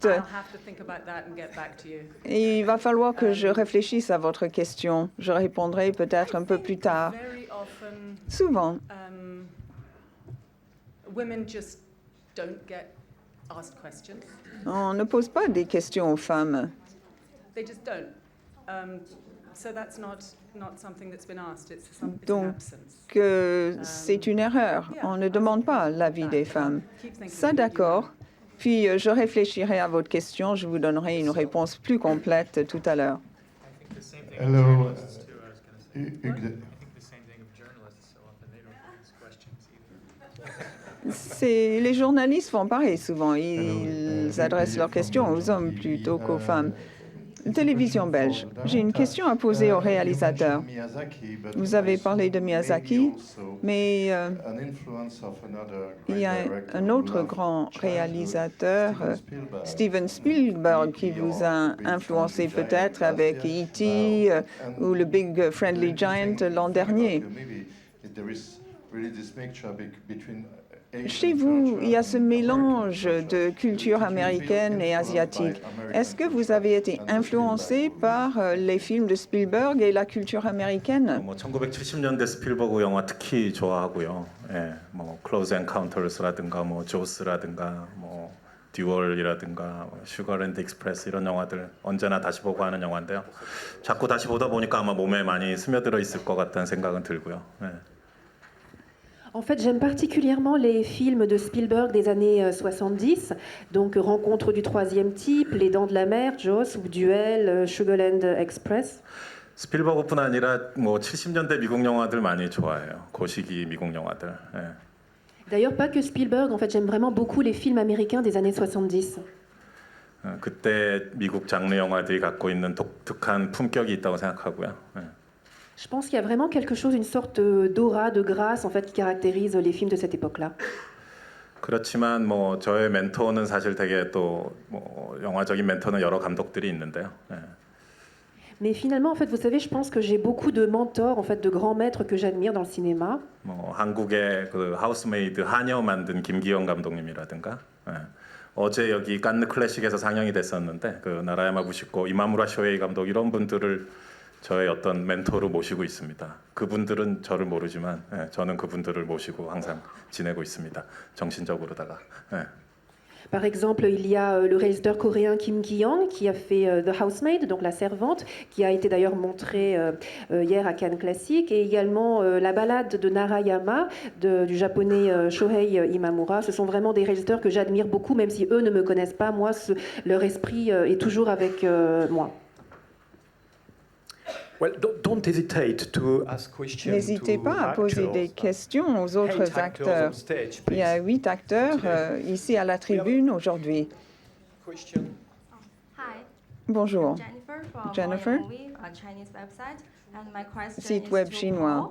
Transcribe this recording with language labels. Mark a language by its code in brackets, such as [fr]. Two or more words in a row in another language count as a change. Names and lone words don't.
[en] I'll have to think about that and get back to you. [fr] Et il va falloir que je réfléchisse à votre question. Je répondrai peut-être un peu plus tard. [en] Very often, [fr] Souvent, [en] women just don't get asked questions. [fr] on ne pose pas des questions aux femmes. [en] They just don't. So that's not something that's been asked. It's an [fr] Donc, [en] absence. [fr] que c'est une erreur. On ne demande pas l'avis des femmes. Ça, d'accord. Puis, je réfléchirai à votre question. Je vous donnerai une réponse plus complète tout à l'heure. [en] Hello. I think the same thing of journalists, so often they don't ask questions either. [fr] Les journalistes font pareil souvent. Ils adressent leurs questions aux hommes plutôt qu'aux femmes. Télévision belge. J'ai une question à poser au réalisateur. Vous avez parlé de Miyazaki, mais il y a un autre grand réalisateur, Steven Spielberg, qui vous a influencé peut-être avec E.T. Ou le Big Friendly Giant l'an dernier. Chez vous, il y a ce mélange de culture américaine et asiatique. Est-ce que vous avez été influencé par les films de Spielberg et la culture américaine? [ko] 1970년대 스필버그 영화 특히 좋아하고요. 예, 뭐 클로즈 엔카운터스라든가 뭐 조스라든가 뭐 듀얼이라든가 슈거랜드 익스프레스 이런 영화들 언제나 다시 보고 하는 영화인데요. 자꾸 다시 보다 보니까 아마 몸에 많이 스며들어 있을 것 같다는 생각은 들고요. 예. [fr] En fait, j'aime particulièrement les films de Spielberg des années 70, donc Rencontre du troisième type, Les Dents de la Mer, Jaws ou Duel, Sugarland Express. [ko] 스필버그뿐 아니라 뭐 70년대 미국 영화들 많이 좋아해요. 그 시기 미국 영화들. 예. [fr] D'ailleurs, pas que Spielberg, en fait, j'aime vraiment beaucoup les films américains des années 70. [ko] 그때 미국 장르 영화들이 갖고 있는 독특한 품격이 있다고 생각하고요. 예. [fr] Je pense qu'il y a vraiment quelque chose, une sorte d'aura, de grâce, en fait, qui caractérise les films de cette époque-là. [ko] 그렇지만 뭐 저의 멘토는 사실 되게 또 뭐 영화적인 멘토는 여러 감독들이 있는데요. 예. [fr] Mais finalement, en fait, vous savez, je pense que j'ai beaucoup de mentors, en fait, de grands maîtres que j'admire dans le cinéma. [ko] 뭐 한국의 그 하우스메이드 하녀 만든 김기영 감독님이라든가. 예. 어제 여기 칸느 클래식에서 상영이 됐었는데 그 나라야마 부시코 이마무라 쇼헤이 감독 이런 분들을 저의 어떤 멘토로 모시고 있습니다. 그분들은 저를 모르지만 예, 저는 그분들을 모시고 항상 지내고 있습니다. 정신적으로다가. 예. [fr] Par exemple, il y a le réalisateur coréen Kim Ki-young qui a fait The Housemaid, donc La Servante, qui a été d'ailleurs montré hier à Cannes Classique, et également La Ballade de Narayama du japonais Shohei Imamura. Ce sont vraiment des réalisateurs que j'admire beaucoup, même si eux ne me connaissent pas. Moi, leur esprit est toujours avec moi. [en] Well, don't hesitate to ask questions. [fr] N'hésitez pas à poser des questions aux autres acteurs. Il y a 8 acteurs ici à la tribune aujourd'hui. Bonjour. Jennifer, site web chinois.